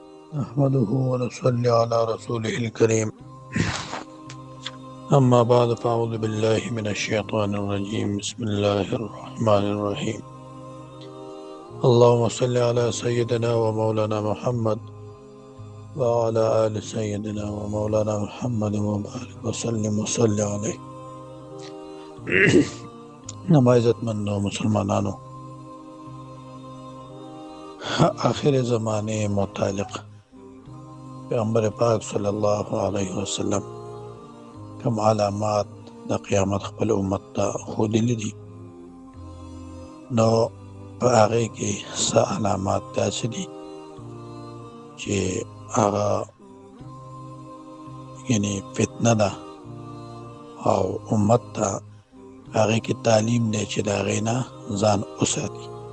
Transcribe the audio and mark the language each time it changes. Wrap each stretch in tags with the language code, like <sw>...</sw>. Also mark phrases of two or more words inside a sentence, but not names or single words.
<ar>نحمده ونصلي على رسوله الكريم أما بعد فأعوذ بالله من الشيطان الرجيم بسم الله الرحمن الرحيم اللهم صل على سيدنا ومولانا محمد وعلى آل سيدنا ومولانا محمد وبارك وسلم وصل عليه نما</ar> <ps>عزتمندو مسلمانانو</ps> <ur>آخر زمانے متعلق</ur> <ps>پیغمبر پاک</ps> <ar>صلی الله علیه وسلم</ar> <ps>کوم علامات د قیامت خپل امت ته ښودلي دي نو په هغې کې څه علامات داسې دي چې هغه یعنې فتنه ده او امت ته هغې کې تعلیم دی چې د هغې نه ځان وساتي</ps>